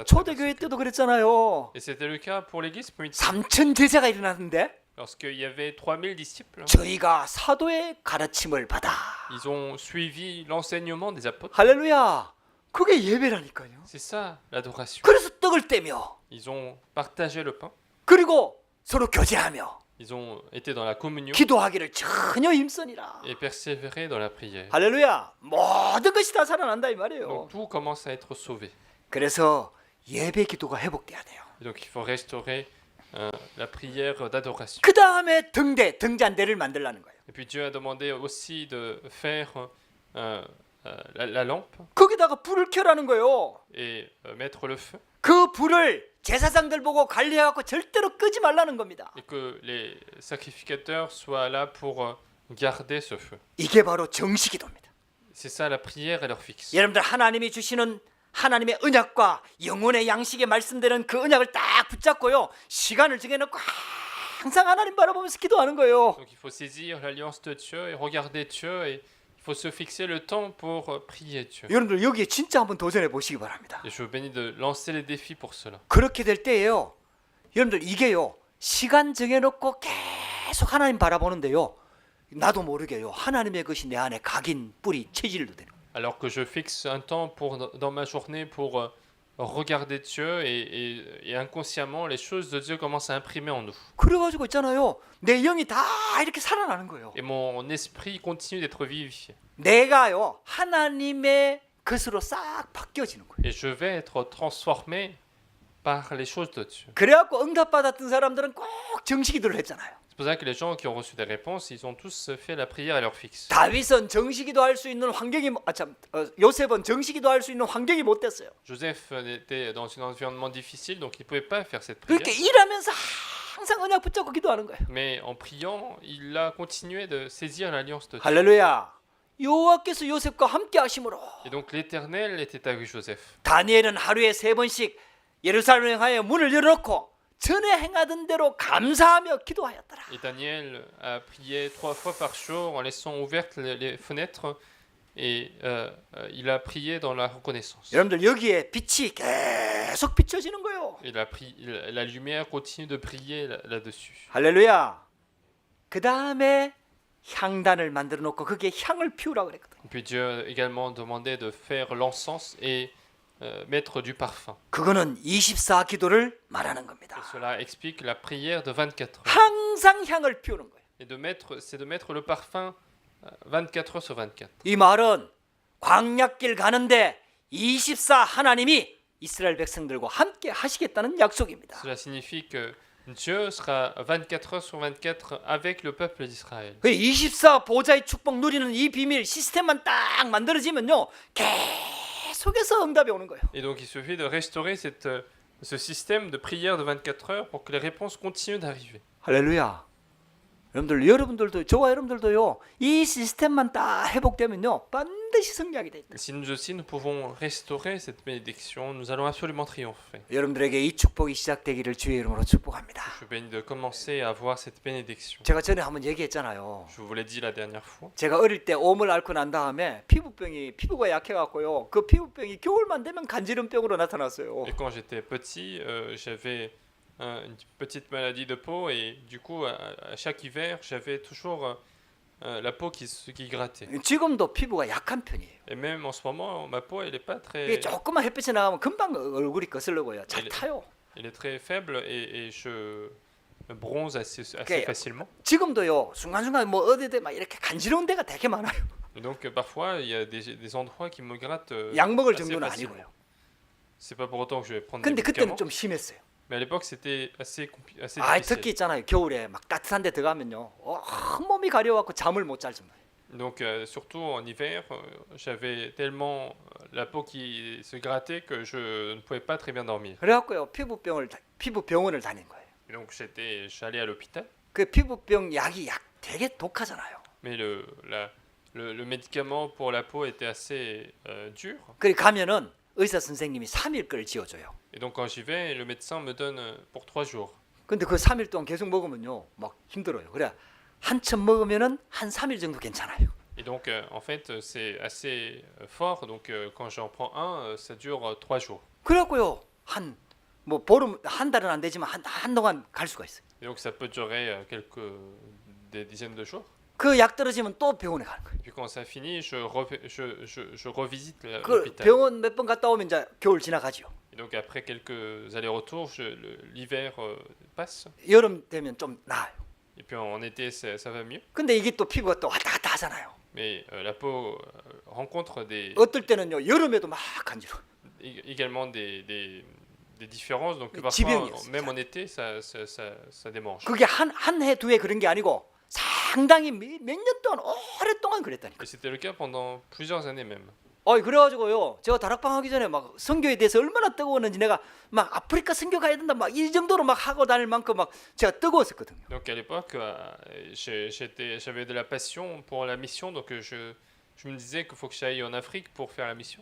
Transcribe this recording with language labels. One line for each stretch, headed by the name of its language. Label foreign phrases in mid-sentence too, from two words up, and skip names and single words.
Korean: 초대교회 때도 그랬잖아요.
French: Et c'était le cas pour l'église primitive.
Korean: 3천 제자가 일어났는데
French: Lorsqu'il y avait 3000 disciples,
Korean: 저희가 사도의 가르침을 받아.
French: ils ont suivi l'enseignement des apôtres.
Korean: 할렐루야. 그게 예배라니까요.
French: C'est ça l'adoration.
Korean: 그래서 떡을 떼며
French: Ils ont partagé le pain.
Korean: 그리고 서로 교제하며
French: Ils ont été dans la communion
Korean: 기도하기를 전혀 힘쓰니라.
French: et persévéré dans la prière.
Korean: 할렐루야. 모든 것이 다 살아난다 이
French: Donc
Korean: 말이에요.
French: tout commence à être sauvé.
Korean: 그래서 예배 기도가 회복돼야 돼요.
French: Et donc il faut restaurer la prière d'adoration.
Korean: 그 다음에 등잔대를 만들라는 거예요.
French: Et puis Dieu a demandé aussi de faire la lampe
Korean: 거기다가 불을 켜라는 거예요.
French: et mettre le feu.
Korean: 그 불을 제사장들 보고 관리해갖고 절대로 끄지 말라는 겁니다.
French: Et que les sacrificateurs soient là pour garder ce feu.
Korean: 이게 바로 정식기도입니다.
French: C'est ça la prière à l'heure fixe.
Korean: 여러분들 하나님이 주시는 하나님의 언약과 영혼의 양식에 말씀되는 그 언약을 딱 붙잡고요. 시간을 정해놓고 항상 하나님 바라보면서 기도하는 거예요.
French: Donc il faut saisir l'alliance de Dieu et regarder Dieu et il faut se fixer le temps pour prier Dieu.
Korean: 여러분들 여기에 진짜 한번 도전해 보시기 바랍니다.
French: Et je vous bénis de lancer les défis pour cela.
Korean: 그렇게 될 때예요. 여러분들 이게요. 시간 정해놓고 계속 하나님 바라보는데요. 나도 모르게요. 하나님의 것이 내 안에 각인, 뿌리, 체질도 되는 거예요.
French: Alors que je fixe un temps dans ma journée pour regarder Dieu et inconsciemment les choses de Dieu commencent à imprimer en nous.
Korean: 그래가지고 있잖아요. 내 영이 다 이렇게 살아나는 거예요.
French: Et mon esprit continue d'être vivifié.
Korean: 내가요. 하나님의 것으로 싹 바뀌어지는 거예요.
French: Et je vais être transformé par les choses de Dieu.
Korean: 그래갖고 응답받았던 사람들은 꼭 정식기도를 했잖아요.
French: C'est pour ça que les gens qui ont reçu des réponses, ils ont tous fait la prière à l'heure fixe.
Korean: 다윗은 정식기도 할 수 있는 환경이 요셉은 정식기도 할 수 있는 환경이 못 됐어요.
French: Joseph était dans un environnement difficile, donc il ne pouvait pas faire cette prière.
Korean: 그렇게 일하면서 항상 언약 붙잡고 기도하는 거예요.
French: Mais en priant, il a continué de saisir l'alliance de Dieu.
Korean: 할렐루야. 여호와께서 요셉과 함께 하심으로
French: Et donc l'Éternel était avec Joseph.
Korean: 다니엘은 하루에 3번씩 예루살렘에 향하여 문을 열어놓고 전에 행하던 대로 감사하며 기도하였더라.
French: Et Daniel a prié 3 fois par jour en laissant ouvertes les fenêtres et il a prié dans la reconnaissance.
Korean: 여러분들 여기에 빛이 계속 비춰지는 거예요.
French: Et la lumière continue de briller là-dessus.
Korean: 할렐루야. 그 다음에 향단을 만들어 놓고 거기에 향을 피우라 그랬거든.
French: Et puis Dieu a également demandé de faire l'encens et mettre du parfum.
Korean: 그거는 24 기도를 말하는 겁니다.
French: Et cela explique la prière de 24 heures.
Korean: 항상 향을 피우는 거예요.
French: Et c'est de mettre le parfum 24 heures sur 24.
Korean: 이 말은 광야길 가는데 24 하나님이 이스라엘 백성들과 함께 하시겠다는 약속입니다.
French: Cela signifie que Dieu sera 24 heures sur 24 avec le peuple d'Israël.
Korean: 그 24 보좌의 축복 누리는 이 비밀 시스템만 딱 만들어지면요. 계속해서 응답이 오는 거예요.
French: Et donc il suffit de restaurer ce système de prière de 24 heures pour que les réponses continuent d'arriver.
Korean: 할렐루야. 여러분들도 저와 여러분들도요. 이 시스템만 딱 회복되면요. 반드시 반드시 승리하게 돼 있다.
French: Si nous aussi nous pouvons restaurer cette bénédiction, nous allons absolument triompher.
Korean: 여러분들에게 이 축복이 시작되기를 주의 이름으로 축복합니다.
French: Je suis béni de commencer à avoir cette bénédiction.
Korean: 제가 전에 한번 얘기했잖아요.
French: Je vous l'ai dit la dernière fois.
Korean: 제가 어릴 때 오물 앓고 난 다음에 피부가 약해갖고요. 그 피부병이 겨울만 되면 간지럼병으로 나타났어요.
French: Et quand j'étais petit, j'avais une petite maladie de peau et du coup, à chaque hiver, j'avais toujours la peau qui grattait.
Korean: 지금도 피부가 약한 편이에요.
French: Et même en ce moment, ma peau, elle n'est pas
Korean: 이게
French: très,
Korean: 조금만 햇빛이 나가면 금방 얼굴이 거슬러고요. 잘 네. 타요.
French: elle est très faible et je me bronze assez Ok. facilement.
Korean: 지금도요. 순간순간 뭐 어디든 막 이렇게 간지러운 데가 되게 많아요.
French: Et donc parfois, il y a des endroits qui me grattent
Korean: 약 먹을
French: assez
Korean: 정도는
French: facilement.
Korean: 아니고요.
French: C'est pas pour autant que je vais prendre des
Korean: 근데 그때는
French: médicaments,
Korean: 좀 심했어요.
French: mais à l'époque, c'était assez
Korean: 아,
French: difficile.
Korean: 특히 있잖아요. 겨울에 막 따뜻한 데 들어가면요. 몸이 가려워갖고 잠을 못 잘 정도예요.
French: Donc surtout en hiver, j'avais tellement la peau qui se grattait que je ne pouvais pas très bien dormir.
Korean: 그래갖고요. 피부병원을 다닌 거예요.
French: Et donc j'allais à l'hôpital,
Korean: 그 피부병 약이 되게 독하잖아요.
French: mais le médicament pour la peau était assez dur.
Korean: 그리 가면은 의사 선생님이 3일 걸 지어줘요.
French: Et donc quand j'y vais, le médecin me donne pour 3 jours.
Korean: 근데 그 3일 동안 계속 먹으면요. 막 힘들어요. 그래 한참 먹으면은 한 3일 정도 괜찮아요.
French: Et donc en fait c'est assez fort, donc quand j'en prends un, ça dure 3 jours.
Korean: 그래갖고요. 뭐 보름 한 달은 안 되지만 한동안 갈 수가 있어요.
French: Et donc ça peut durer des dizaines de jours.
Korean: 그 약 떨어지면 또 병원에 가는 거예요.
French: Puis quand ça finit, je revisite
Korean: 그
French: l'hôpital.
Korean: 병원 몇 번 갔다 오면 이제 겨울 지나가죠.
French: Et donc après quelques allers-retours, l'hiver passe.
Korean: 여름 되면 좀 나아요.
French: Et puis en été, ça va mieux.
Korean: 근데 이게 또 피부가 또 왔다 갔다 하잖아요.
French: Mais la peau rencontre
Korean: 어떨 때는요 여름에도 막 간지러워.
French: également des différences. Donc Mais parfois,
Korean: 지병이었어요.
French: même en été, ça démange.
Korean: 그게 한 해 두 해 그런 게 아니고 상당히 몇 년 동안 오랫동안 그랬다니까.
French: Et c'était le cas pendant plusieurs années même.
Korean: 그래가지고요 제가 다락방 하기 전에 막 선교에 대해서 얼마나 뜨거웠는지 내가 막 아프리카 선교 가야 된다 막 이 정도로 막 하고 다닐 만큼 막 제가 뜨거웠었거든요.
French: Donc à l'époque, j'avais de la passion pour la mission. Donc je me disais qu'il faut que j'aille en Afrique pour faire la mission.